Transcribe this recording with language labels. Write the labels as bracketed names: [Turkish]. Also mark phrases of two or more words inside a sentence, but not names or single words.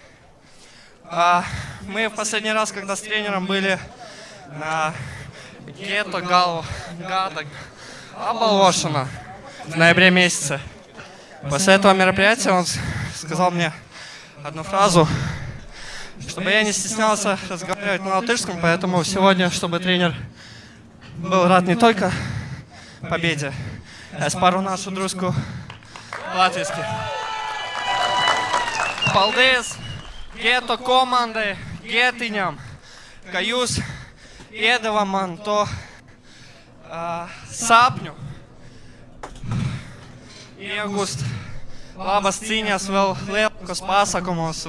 [Russian] Мы в последний раз, когда с тренером были на Гетто Гада Абалошина в ноябре месяце, после этого мероприятия он сказал мне одну фразу, чтобы я не стеснялся разговаривать на латышском, поэтому сегодня, чтобы тренер был рад не только победе, [Latvian] es parunāšu drusku latviski. Paldies Geto komandai, Getiņam, ka jūs iedeva man to sapņu iegūst labas cīņas vēl lielākos pasākumos.